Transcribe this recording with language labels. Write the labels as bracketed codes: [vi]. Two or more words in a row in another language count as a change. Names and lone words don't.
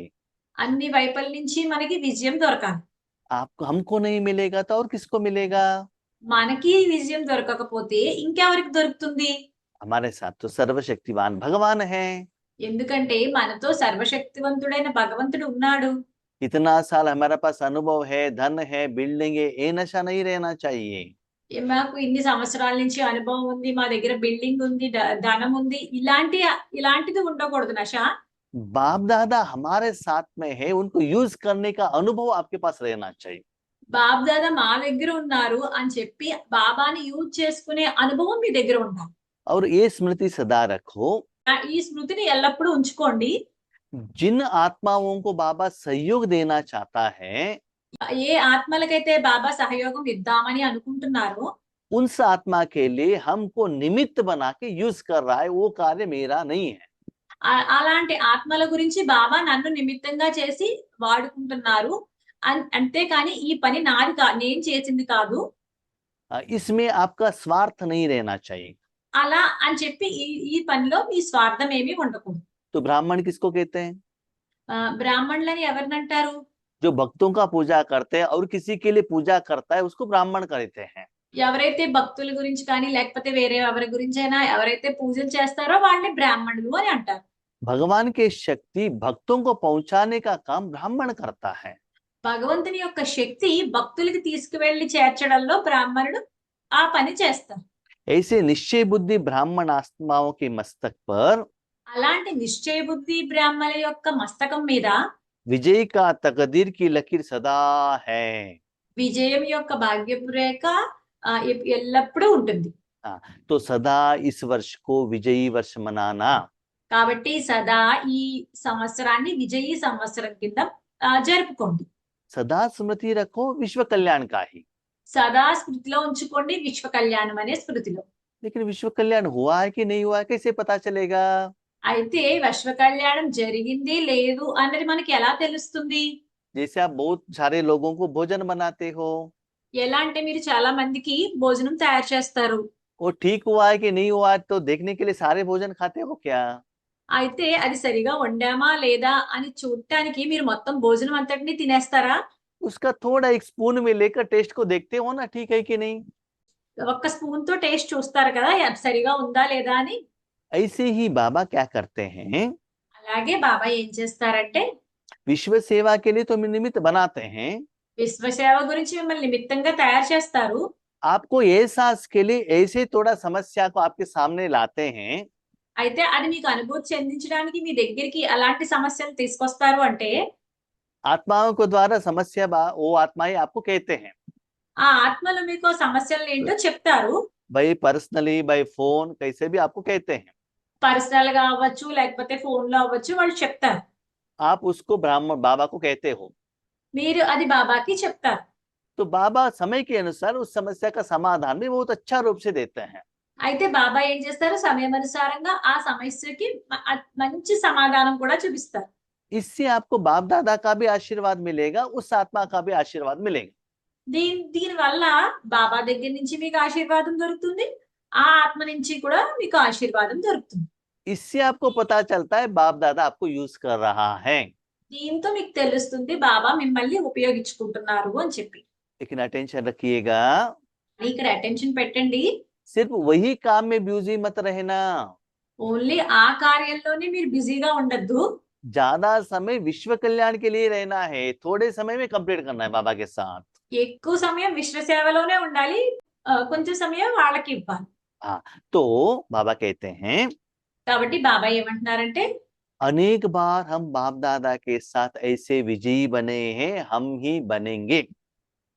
[te] అన్ని వైపుల నుంచి మనకి విజయం దొరకాలి. [hi] आपको हमको नहीं मिलेगा तो और किसको मिलेगा? [te] మనకి విజయం దొరకకపోతే ఇంకెవరికి దొరుకుతుంది? [hi] हमारे साथ तो सर्वशक्तिवान भगवान है। [te] ఎందుకంటే మనతో సర్వశక్తివంతుడైన భగవంతుడు ఉన్నాడు. [hi] इतना साल हमारे पास अनुभव है, धन है, बिल्डिंग है, ये नशा नहीं रहना चाहिए। [te] మాకు ఇన్ని సంవత్సరాల నుంచి అనుభవం ఉంది, మా దగ్గర బిల్డింగ్ ఉంది, ధనం ఉంది, ఇలాంటిది ఉండకూడదు నష. [hi] बाप दादा हमारे साथ में है, उनको यूज करने का अनुभव आपके पास रहना चाहिए। [te] బాబ్ దాదా మా దగ్గర ఉన్నారు అని చెప్పి బాబాని యూజ్ చేసుకునే అనుభవం మీ దగ్గర ఉండాలి. [hi] और ये स्मृति सदा रखो, [te] ఈ స్మృతిని ఎల్లప్పుడూ ఉంచుకోండి. [hi] जिन आत्माओं को बाबा सहयोग देना चाहता है, [te] ఏ ఆత్మలకైతే బాబా సహయోగం ఇద్దామని అనుకుంటున్నారో [hi] उस आत्मा के लिए हमको निमित्त बना के यूज कर रहा है, वो कार्य मेरा नहीं है। [te] అలాంటి ఆత్మల గురించి బాబా నన్ను నిమిత్తంగా చేసి వాడుకుంటున్నారు. అంతేకాని ఈ పని నాది నేను చేసింది కాదు. [hi] इसमें आपका स्वार्थ नहीं रहना चाहिए। [te] అలా అని చెప్పి ఈ పనిలో మీ స్వార్థం ఏమీ ఉండకూడదు. [hi] तो ब्राह्मण किसको कहते हैं? [te] బ్రాహ్మణులని ఎవరినంటారు? [hi] जो भक्तों का पूजा करते हैं और किसी के लिए पूजा करता है, उसको ब्राह्मण कहते हैं। [te] ఎవరైతే భక్తుల గురించి కానీ లేకపోతే వేరే ఎవరి గురించైనా ఎవరైతే పూజలు చేస్తారో వాళ్ళని బ్రాహ్మణులు అని అంటారు. [hi] भगवान की शक्ति भक्तों को पहुंचाने का काम ब्राह्मण करता है। [te] భగవంతుని యొక్క శక్తి భక్తులకి తీసుకువెళ్లి చేర్చడంలో బ్రాహ్మణుడు ఆ పని చేస్తారు. [hi] ऐसे निश्चय बुद्धि ब्राह्मण आत्माओं के मस्तक पर [te] అలాంటి నిశ్చయ బుద్ధి బ్రాహ్మణుల యొక్క మస్తకం మీద [hi] विजय का तकदीर की लकीर सदा है। [te] విజయం యొక్క భాగ్యపు రేఖ ఎల్లప్పుడూ ఉంటుంది. [hi] तो सदा इस वर्ष को विजयी वर्ष मनाना। [te] కాబట్టి సదా ఈ సంవత్సరాన్ని విజయీ సంవత్సరం కింద జరుపుకోండి. [hi] सदा स्मृति रखो विश्व कल्याण का ही। [te] సదా స్మృతిలో ఉంచుకోండి విశ్వ కళ్యాణం అనే స్మృతిలో. [hi] लेकिन विश्व कल्याण हुआ है कि नहीं हुआ है, कैसे पता चलेगा? [te] అయితే విశ్వ కళ్యాణం జరిగింది లేదు అన్నది మనకి ఎలా తెలుస్తుంది? [hi] जैसे आप बहुत सारे लोगों को भोजन बनाते हो, [te] ఎలా అంటే మీరు చాలా మందికి భోజనం తయారు చేస్తారు. [hi] वो ठीक हुआ है कि नहीं हुआ है तो देखने के लिए सारे भोजन खाते हो क्या? [te] అయితే అది సరిగా వండామా లేదా అని చూడటానికి మీరు మొత్తం భోజనం అంతటిని తినేస్తారా? [hi] उसका थोड़ा एक स्पून में लेकर टेस्ट को देखते हो ना, ठीक है कि नहीं? [te] ఒక్క స్పూన్ తో టేస్ట్ చూస్తారు కదా అది సరిగా ఉందా లేదా అని. [hi] ऐसे ही बाबा क्या करते हैं, [te] అలాగే బాబా ఏం చేస్తారంటే [hi] विश्व सेवा के लिए तो निमित्त बनाते हैं, [te] విశ్వ సేవ గురించి మిమ్మల్ని నిమిత్తంగా తయారు చేస్తారు. [hi] आपको एहसास के लिए ऐसे थोड़ा समस्या को आपके सामने लाते हैं। [te] అయితే అది మీకు అనుభూతి చెందించడానికి మీ దగ్గరికి అలాంటి సమస్యలు తీసుకొస్తారు అంటే [hi] आत्माओं को द्वारा समस्या वो आत्माएं आपको कहते हैं, [te] ఆ ఆత్మలు మీకు సమస్యలు ఏంటో చెప్తారు. [hi] भाई [en] personally by phone [hi] कैसे भी आपको कहते हैं। [te] పర్సనల్ గా అవ్వచ్చు లేకపోతే ఫోన్ లో అవ్వచ్చు వాళ్ళు చెప్తారు. [hi] आप उसको ब्राह्मण बाबा को कहते हो। [te] మీరు అది బాబాకి చెప్తారు. [hi] तो बाबा समय के अनुसार उस समस्या का समाधान भी बहुत अच्छा रूप से देते हैं। [te] అయితే బాబా ఏం చేస్తారు సమయానుసారంగా ఆ సమస్యకి మంచి సమాధానం కూడా చూపిస్తారు. [hi] इससे आपको बाप दादा का भी आशीर्वाद मिलेगा, उस आत्मा का भी आशीर्वाद मिलेगा। [te] దీని వల్ల బాబా దగ్గర నుంచి మీకు ఆశీర్వాదం దొరుకుతుంది, ఆ ఆత్మ నుంచి కూడా మీకు ఆశీర్వాదం దొరుకుతుంది. [hi] इससे आपको पता चलता है बाप दादा आपको यूज कर रहा है। [te] దీంతో మీకు తెలుస్తుంది బాబా మిమ్మల్ని ఉపయోగించుకుంటున్నారు అని చెప్పి. [hi] लेकिन अटेंशन रखिएगा, [te] ఇక్కడ అటెన్షన్ పెట్టండి. [hi] सिर्फ वही काम में बिजी मत रहना। [te] ఓన్లీ ఆ కార్యంలోనే మీరు బిజీగా ఉండద్దు. [hi] ज्यादा समय विश्व कल्याण के लिए रहना है, थोड़े समय में कंप्लीट करना है बाबा के साथ। [te] ఎక్కువ సమయం విశ్వ సేవలోనే ఉండాలి, కొంచెం సమయం వాళ్ళకి ఇవ్వాలి. [hi] तो बाबा कहते हैं, [te] కాబట్టి బాబా ఏమంటున్నారంటే [hi] अनेक बार हम बाप दादा के साथ ऐसे विजयी बने हैं, हम ही बनेंगे।